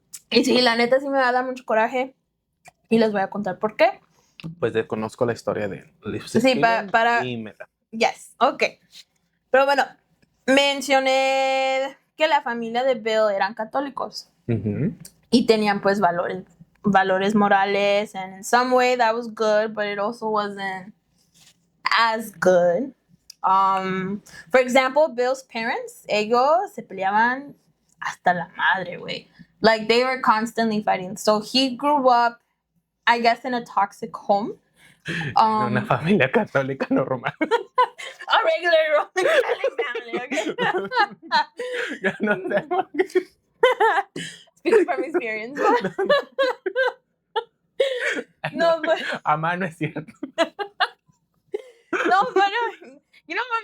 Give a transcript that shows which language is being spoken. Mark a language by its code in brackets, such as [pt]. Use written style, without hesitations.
[es] Y sí, la neta sí me va a dar mucho coraje. Y les voy a contar por qué. Pues desconozco la historia de él. Sí, para... Y me da. [en] Yes, ok. [es] Pero bueno, mencioné que la familia de Bill eran católicos. Y tenían pues valores morales. [en] And in some way that was good, but it also wasn't as good. For example, Bill's parents, [es] ellos se peleaban hasta la madre, güey. [en] Like, they were constantly fighting. So he grew up, I guess, in a toxic home. [es] Una familia católica normal. [en] A regular Roman Catholic family, okay? [es] Ya no sé por qué. [en] Speaking from experience. No, but... [es] Amá, no es cierto. [en] No, but you know what?